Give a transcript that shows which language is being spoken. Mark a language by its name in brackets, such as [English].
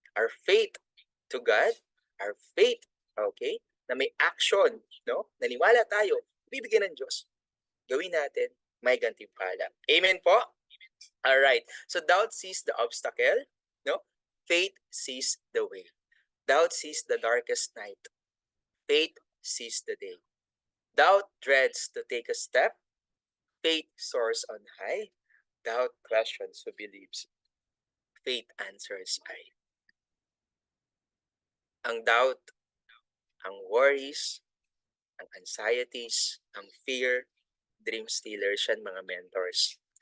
[English] Our faith to God, our faith, okay, na may action, no? [Filipino] Naniwala tayo, bibigyan ng Diyos. Gawin natin, may gantimpala. Amen po? [English] All right. So doubt sees the obstacle, no? Faith sees the way. Doubt sees the darkest night. Faith sees the day. Doubt dreads to take a step. Faith soars on high. Doubt questions who believes. Faith answers I. [Filipino] Ang doubt, ang worries, ang anxieties, ang fear, [English] dream stealers [Filipino] yan, mga mentors.